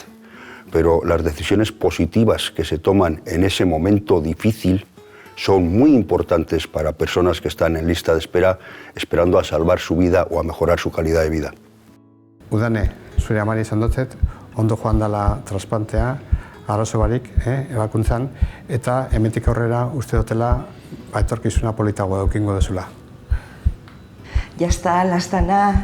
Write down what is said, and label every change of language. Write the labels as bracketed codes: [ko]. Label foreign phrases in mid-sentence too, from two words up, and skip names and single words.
[es] Pero las decisiones positivas que se toman en ese momento difícil son muy importantes para personas que están en lista de espera, esperando a salvar su vida o a mejorar su calidad de vida. [eu] Udane, zure amari izan dutzet, ondo joan dela trasplantea, arazo barik, ebakuntzan, eta hemendik aurrera uste dutela etorkizuna politagoa edukingo dezula. [es] Ya está, Lastana.